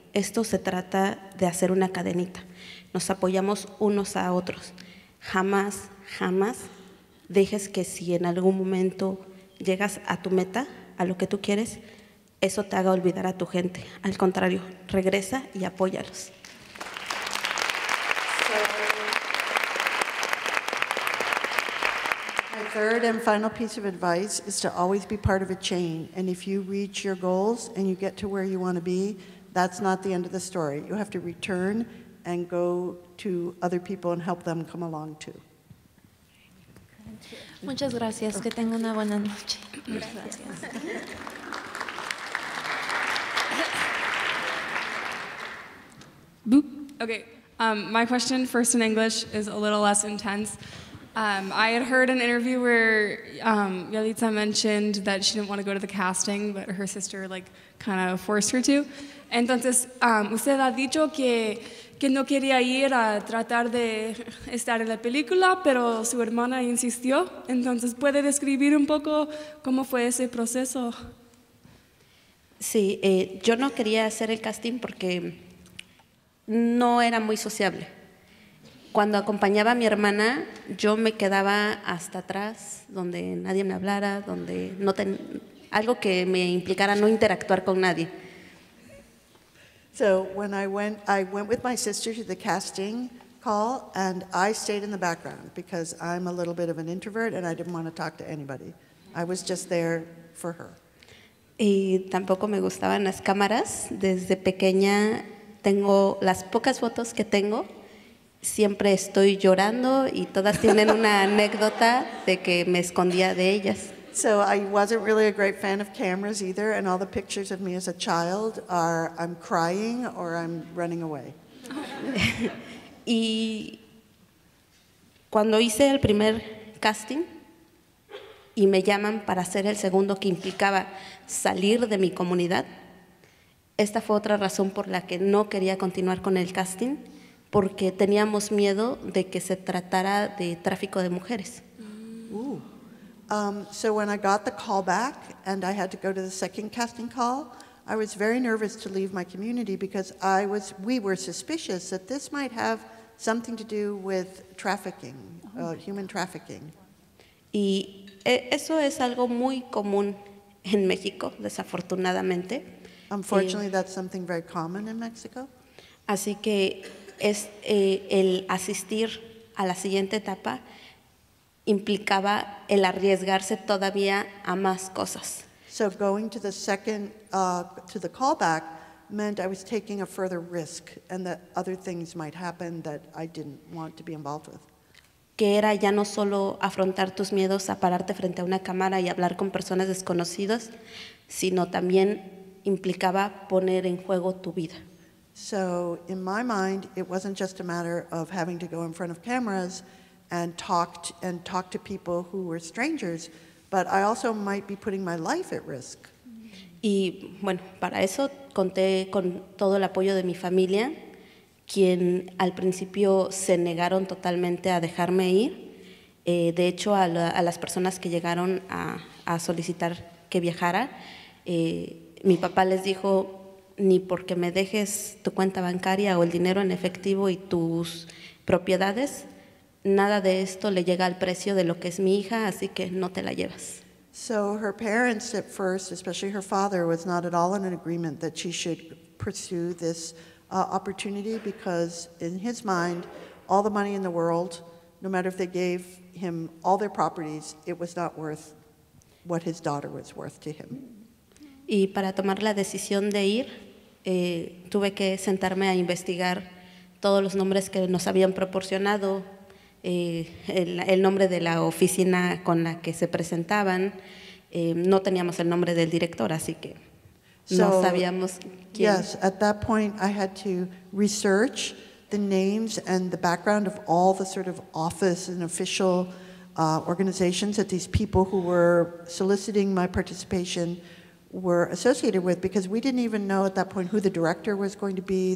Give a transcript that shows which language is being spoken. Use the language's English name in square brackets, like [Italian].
[Spanish] Esto se trata de hacer una cadenita. Nos apoyamos unos a otros. Jamás, jamás dejes que si en algún momento llegas a tu meta, a lo que tú quieres, eso te haga olvidar a tu gente. Al contrario, regresa y apóyalos. [English] My third and final piece of advice is to always be part of a chain. And if you reach your goals and you get to where you want to be, that's not the end of the story. You have to return and go to other people and help them come along too. [Spanish] Muchas gracias, que tenga una buena noche. Gracias. Boop. [English] Okay, my question, first in English, is a little less intense. I had heard an interview where Yalitza mentioned that she didn't want to go to the casting, but her sister kind of forced her to. [Spanish] Entonces, usted ha dicho que no quería ir a tratar de estar en la película, pero su hermana insistió. Entonces, ¿puede describir un poco cómo fue ese proceso? Sí, yo no quería hacer el casting porque no era muy sociable. Cuando acompañaba a mi hermana, yo me quedaba hasta atrás, donde nadie me hablara, donde algo que me implicara no interactuar con nadie. [English] So when I went with my sister to the casting call, and I stayed in the background because I'm a little bit of an introvert and I didn't want to talk to anybody. I was just there for her. [Spanish] Y tampoco me gustaban las cámaras. Desde pequeña tengo las pocas fotos que tengo. Siempre estoy llorando y todas tienen una anécdota de que me escondía de ellas. [English] So I wasn't really a great fan of cameras either, and all the pictures of me as a child are I'm crying or I'm running away. [Spanish] Y cuando hice el primer casting y me llaman para hacer el segundo, que implicaba salir de mi comunidad, esta fue otra razón por la que no quería continuar con el casting, porque teníamos miedo de que se tratara de tráfico de mujeres. Ooh. [English] So when I got the call back and I had to go to the second casting call, I was very nervous to leave my community because we were suspicious that this might have something to do with trafficking, human trafficking. [Spanish] Y eso es algo muy común en México, desafortunadamente. [English] Unfortunately, that's something very common in Mexico. [Spanish] Así que el asistir a la siguiente etapa implicaba el arriesgarse todavía a más cosas. [English] So going to the second, to the callback meant I was taking a further risk and that other things might happen that I didn't want to be involved with. [Spanish] Que era ya no solo afrontar tus miedos a pararte frente a una cámara y hablar con personas desconocidas, sino también implicaba poner en juego tu vida. [English] So in my mind, it wasn't just a matter of having to go in front of cameras and talk to people who were strangers, but I also might be putting my life at risk. [Spanish] Y bueno, para eso conté con todo el apoyo de mi familia, quien al principio se negaron totalmente a dejarme ir. De hecho, a las personas que llegaron a solicitar que viajara, mi papá les dijo, ni porque me dejes tu cuenta bancaria o el dinero en efectivo y tus propiedades, nada de esto le llega al precio de lo que es mi hija, así que no te la llevas. [English] So her parents at first, especially her father, was not at all in an agreement that she should pursue this opportunity because in his mind, all the money in the world, no matter if they gave him all their properties, it was not worth what his daughter was worth to him. [Spanish] Y para tomar la decisión de ir, tuve que sentarme a investigar todos los nombres que nos habían proporcionado, el nombre de la oficina con la que se presentaban. No teníamos el nombre del director, así que no sabíamos quién. [English] Yes, at that point I had to research the names and the background of all the sort of office and official organizations that these people who were soliciting my participation were associated with, because we didn't even know at that point who the director was going to be.